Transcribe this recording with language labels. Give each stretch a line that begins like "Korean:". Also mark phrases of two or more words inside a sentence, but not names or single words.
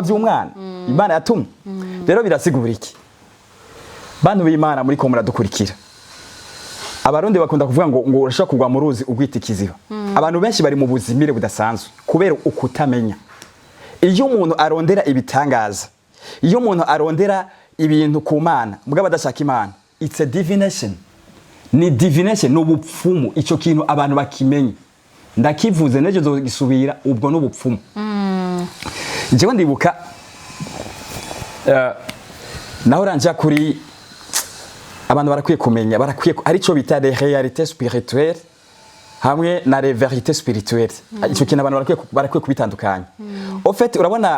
Rundi: by'umwana Imana yatumye rero birasigura iki bantu b'Imana muri ko muradukurikira abarundi bakunda kuvuga ngo urashaka kugwa mu ruzi ugwita ikiziba abantu benshi bari mu buzimire budasanzwe kubera ukutamenya iyo umuntu arondera ibitangaza iyo umuntu arondera ibintu ku Mana mugabo adashaka Imana
English: it's a divination
Rundi: ni divination n'ubupfumu ico kintu abantu bakimenye ndakivuze neje zogisubira ubwo n'ubupfumu jewe ndibuka naho ranja kuri abantu barakwiye kumenya barakwiye arico bita
French: les réalités spirituelles
Rundi: hamwe na
French: les vérités spirituelles
Rundi: ico kintu abantu barakwiye kubitandukanya
French: au fait
Rundi: urabona